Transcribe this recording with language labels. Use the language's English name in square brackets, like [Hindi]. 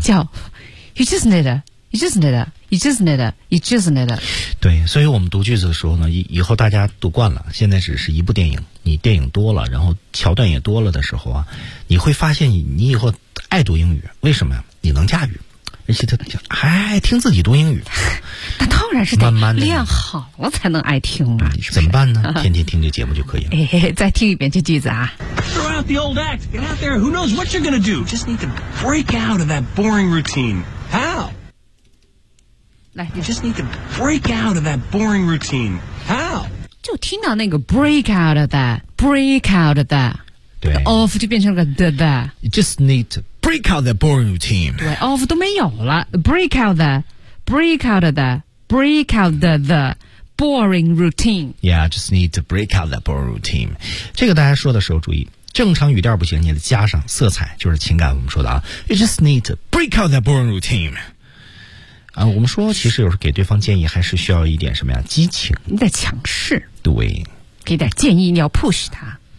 [Chinese] 叫 [English] you just need to you just need to you just need to you just need to [Chinese] 对，所以我们读句子的时候呢，以后大家读惯了，现在只是一部电影，你电影多了，然后桥段也多了的时候啊，你会发现你以后爱读英语，为什么呀？你能驾驭，而且他还爱听自己读英语，那当然是得慢慢的练好了才能爱听啊。是是怎么办呢？天天听这节目就可以了。再听一遍这句子啊。 [English] Throw out the old act, get out there. Who knows what you're gonna do? Just need to break out of that boring routine. How? You just need to break out of that boring routine. How? [Chinese] 就听到那个 [English] break out of that, break out of that. [Chinese] 对，of 就变成了 the. [English] You just need to break out that boring routine. [Chinese] 对 [English] ，of [Chinese] 都没有了 [English] ，break out the, break out of the, break out the boring routine. Yeah, just need to break out that boring routine. [Chinese] 这个大家说的时候注意。正常语调不行，你得加上色彩，就是情感。我们说的啊 ， [English] You just need to break out that boring routine. [Chinese] 啊，我们说其实有时候给对方建议还是需要一点什么呀？激情，你得强势，对，给点建议，你要 push 他